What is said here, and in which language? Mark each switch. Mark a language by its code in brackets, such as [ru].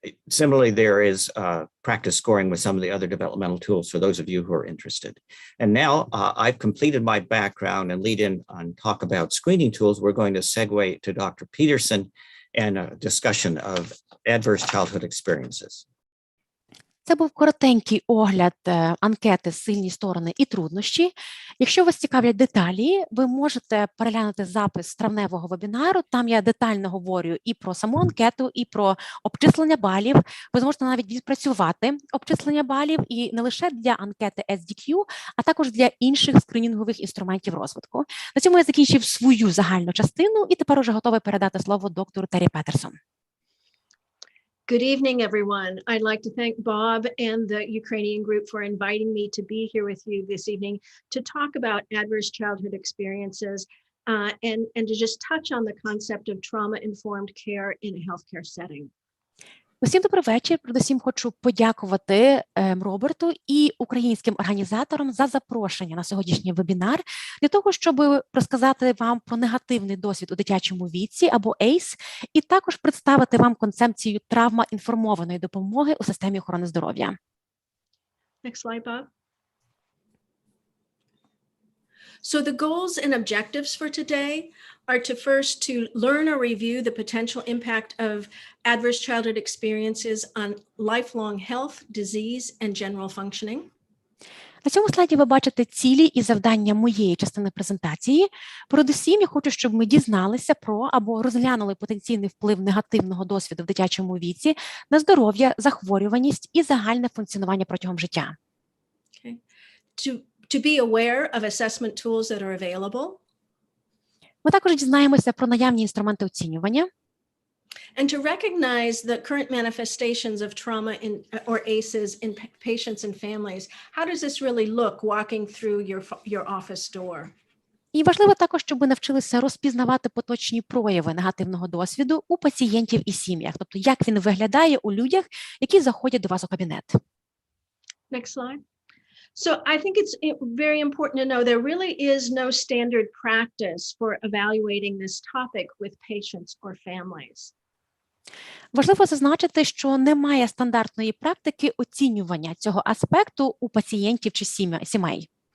[en] Similarly, there is practice scoring with some of the other developmental tools for those of you who are interested. And now I've completed my background and lead in on talk about screening tools. We're going to segue to Dr. Peterson and a discussion of adverse childhood experiences. [uk] Це був коротенький огляд анкети «Сильні сторони і труднощі». Якщо вас цікавлять деталі, ви можете переглянути запис травневого вебінару. Там я детально говорю і про саму анкету, і про обчислення балів. Ви зможете навіть відпрацювати обчислення балів і не лише для анкети SDQ, а також для інших скринінгових інструментів розвитку. На цьому я закінчив свою загальну частину і тепер уже готовий передати слово доктору Тері Петерсон. [en] Good evening, everyone. I'd like to thank Bob and the Ukrainian group for inviting me to be here with you this evening to talk about adverse childhood experiences and to just touch on the concept of trauma-informed care in a healthcare setting. [uk] Усім добрий вечір. Передусім хочу подякувати Роберту і українським організаторам за запрошення на сьогоднішній вебінар для того, щоб розказати вам про негативний досвід у дитячому віці або ACE, і також представити вам концепцію травма-інформованої допомоги у системі охорони здоров'я. [en] Next slide, Bob. So the goals and objectives for today are to first to learn or review the potential impact of adverse childhood experiences on lifelong health, disease, and general functioning. [uk] На цьому слайді ви бачите цілі і завдання моєї частини презентації. Передусім, я хочу, щоб ми дізналися про або розглянули потенційний вплив негативного досвіду в дитячому віці на здоров'я, захворюваність і загальне функціонування протягом життя. [en] Okay. To be aware of assessment tools that are available. [uk] Ми також дізнаємося про наявні інструменти оцінювання. [en] And to recognize the current manifestations of trauma or ACEs in patients and families. How does this really look walking through your office door? [uk] І важливо також, щоб ви навчилися розпізнавати поточні прояви негативного досвіду у пацієнтів і сім'ях, тобто як він виглядає у людях, які заходять до вас у кабінет. [en] Next slide. So I think it's very important to know there really is no standard practice for evaluating this topic with patients or families. [uk] Важливо зазначити, що немає стандартної практики оцінювання цього аспекту у пацієнтів чи сімей.